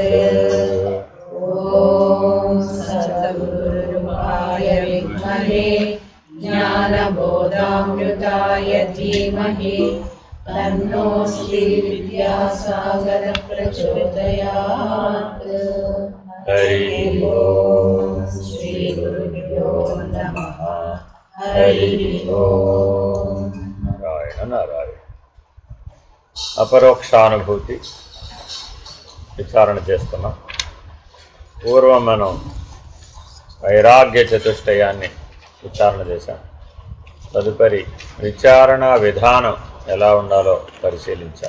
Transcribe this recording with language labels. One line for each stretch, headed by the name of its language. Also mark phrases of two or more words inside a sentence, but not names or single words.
Sanskrit: ॐ सद्गुरुरूपाय विद्महे ज्ञानबोधामृताय धीमहि तन्नो श्रीविद्यासागरः प्रचोदयात्। हरि ओम्। श्रीगुरुभ्यो नमः। हरि ओम्। नारायण नारायण।
Telugu: అపరోక్షానుభూతి విచారణ చేస్తున్నాం. పూర్వం మనం వైరాగ్య చతుష్టయాన్ని విచారణ చేశాం. తదుపరి విచారణ విధానం ఎలా ఉండాలో పరిశీలించాం.